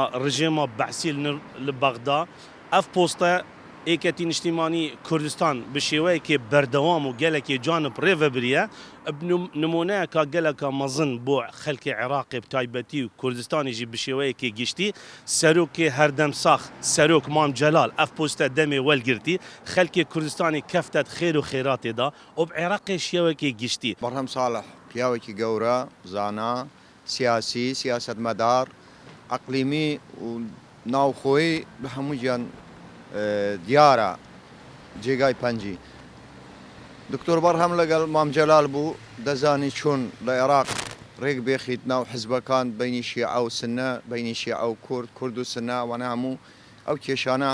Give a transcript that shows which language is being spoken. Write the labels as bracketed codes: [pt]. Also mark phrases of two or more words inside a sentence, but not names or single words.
[ku] rejima Behsî li Bexda ev posta êketî niştîmanî Kurdistan bi şêweyekê berdewam û gelekê canib rê vebiriye nimuneyeka geleka mezin bo xelkê Iraqê bi taybetî û Kurdistanê jî bi şêweyekê giştî serokê herdemsax serok Mam Celal ev posta demê welgirtî xelkê Kurdistanê keftet xêr û xêratê da û bi Iraqê şêwekê giştî. [ckb] بەرهەم ساڵح پیاوێکی گەورە زانا سیاسی سیاسەتمەدار ئەقلیمی و ناوخۆیی بە هەموویان دیارە جێگای پەنجی. دکتۆر بەرهەم لەگەڵ مام جەلال بوو دەزانی چۆن لە عێراق ڕێک بێخیت ناو حزبەکان بەینی شیعە و سنە بەینی شیعە و کورد و سنە وەنا هەموو ئەو کێشانە